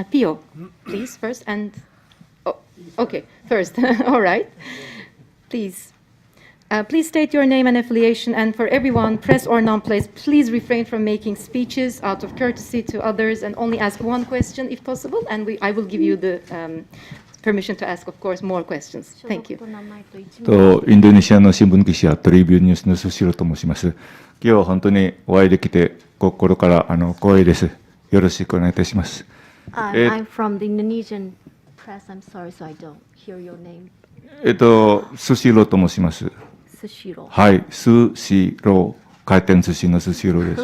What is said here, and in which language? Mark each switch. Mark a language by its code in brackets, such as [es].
[en] Pio, please, first. And okay, first. All right. Please. Please state your name and affiliation, and for everyone, press or non-press, please refrain from making speeches out of courtesy to others and only ask one question if possible, and I will give you the permission to ask, of course, more questions. Thank you. [ja] インドネシアの新聞記者トリビューニュースのスシロと申します。今日は本当にお会いできて心から光栄です。よろしくお願いいたします。 [en] I'm from the Indonesian press. I'm sorry, so I don't hear your name. [ja] スシロと申します。はい、スシロー、回転寿司のスシローです。